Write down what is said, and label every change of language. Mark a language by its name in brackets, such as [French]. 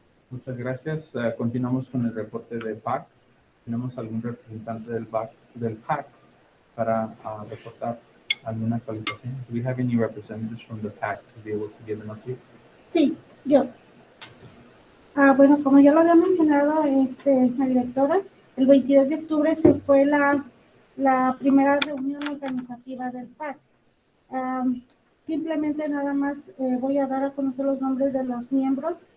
[Spanish] Muchas gracias. Continuamos con el reporte de PAC. ¿Tenemos algún representante del PAC para reportar alguna actualización? [English] Do we have any representatives from the PAC to be able to give an update? [Spanish] Sí, yo. Bueno, como ya lo había mencionado la directora, el 22 de octubre se fue la primera reunión organizativa del PAC. Simplemente nada más voy a dar a conocer los nombres de los miembros.